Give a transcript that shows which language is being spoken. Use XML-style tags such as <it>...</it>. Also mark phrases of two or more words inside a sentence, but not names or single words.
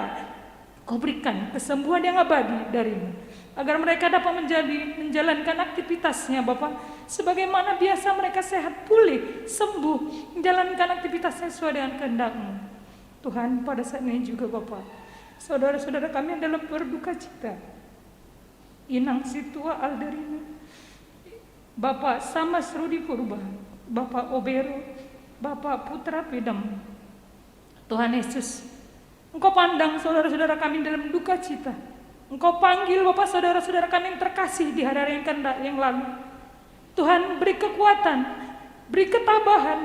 <id>Kau berikan kesembuhan yang abadi dari-Mu, agar mereka dapat menjalankan aktivitasnya Bapa, sebagaimana biasa mereka sehat, pulih, sembuh, menjalankan aktivitasnya sesuai dengan kehendak-Mu. Tuhan, pada saat ini juga Bapa, saudara-saudara kami yang dalam berduka cita, Inang Situa Alderina, Bapak Samas Rudi Purba, Bapak Obero, Bapak Putra Pidam. Tuhan Yesus, Engkau pandang saudara-saudara kami dalam duka cita. Engkau panggil Bapak saudara-saudara kami yang terkasih di hari-hari yang lalu. Tuhan, beri kekuatan, beri ketabahan.</id>